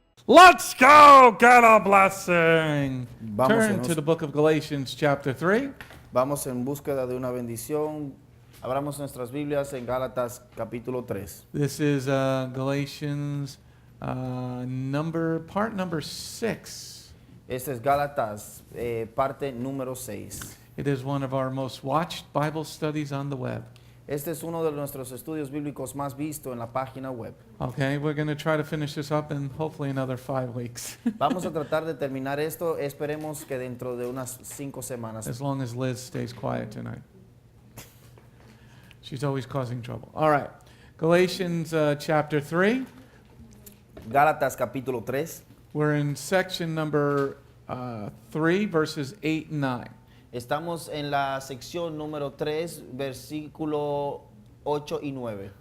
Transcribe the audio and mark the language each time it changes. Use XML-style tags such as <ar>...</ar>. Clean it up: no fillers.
<en>Let's go get a blessing. Turn</en> <es>Vamos</es> <en>to the book of Galatians chapter 3.</en> <es>Vamos en búsqueda de una bendición. Abramos nuestras Biblias en Gálatas capítulo 3.</es> <en>This is Galatians part number 6.</en> <es>Este es Gálatas, parte número 6.</es> <en>It is one of our most watched Bible studies on the web.</en> <es>Este es uno de nuestros estudios bíblicos más visto en la página web.</es> <en>Okay, we're going to try to finish this up in hopefully another 5 weeks.</en> <es>Vamos a tratar de terminar esto. Esperemos que dentro de unas 5 semanas.</es> <en>As long as Liz stays quiet tonight. She's always causing trouble. All right, Galatians chapter 3.</en> <es>Gálatas capítulo 3.</es> <en>We're in section number 3, verses 8 and 9.</en> <es>Estamos en la sección número 3, versículo 8 y 9.</es>